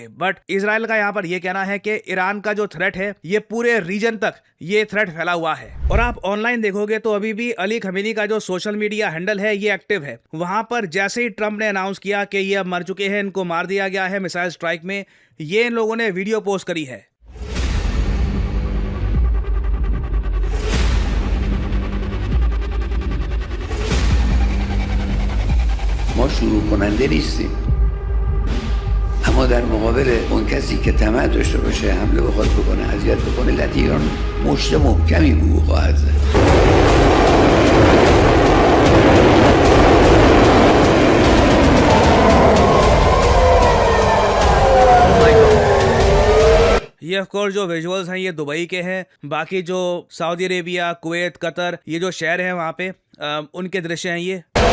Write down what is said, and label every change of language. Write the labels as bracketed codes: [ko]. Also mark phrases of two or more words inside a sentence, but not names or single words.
[hi] बट इजराइल का यहाँ पर ये कहना है कि ईरान का जो थ्रेट है ये पूरे रीजन तक ये थ्रेट फैला हुआ है। और आप ऑनलाइन देखोगे तो अभी भी अली खमेनी का जो [en] social media handle [hi] है ये एक्टिव है। वहां पर जैसे ही ट्रंप ने अनाउंस किया कि ये अब मर चुके हैं, इनको मार दिया गया है [en] missile strike [hi] में, ये इन लोगों ने [en] video post [hi] करी है। [fa] ما شروع کننده نیستیم، اما در مقابل اون کسی که طمع داشته باشه حمله بخواد بکنه، اذیت بکنه، ملت ایران مشت محکمی به او خواهد زد. [hi] ये ऑफकोर्स जो विजुअल्स हैं ये दुबई के हैं। बाकी जो सऊदी अरेबिया, कुवैत, कतर, ये जो शहर हैं वहाँ पे उनके दृश्य हैं ये।